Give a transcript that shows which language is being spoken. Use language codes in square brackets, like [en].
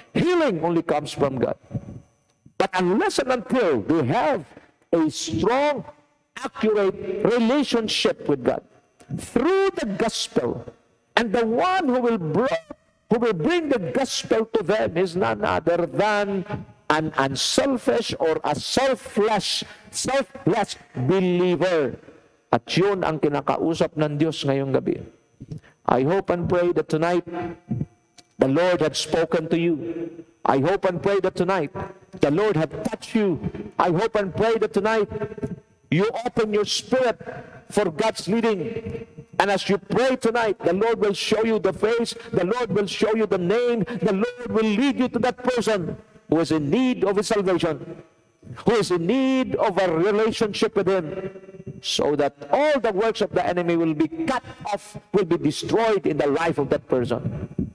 [en] Healing only comes from God. But unless and until they have a strong, accurate relationship with God through the gospel, and the one who will bring the gospel to them is none other than an unselfish or a selfless believer. [tl] At yun ang kinakausap ng Diyos ngayong gabi. [en] I hope and pray that tonight the Lord had spoken to you. I hope and pray that tonight the Lord had touched you. I hope and pray that tonight you open your spirit for God's leading. And as you pray tonight, the Lord will show you the face, the Lord will show you the name, the Lord will lead you to that person who is in need of his salvation, who is in need of a relationship with him, so that all the works of the enemy will be cut off, will be destroyed in the life of that person.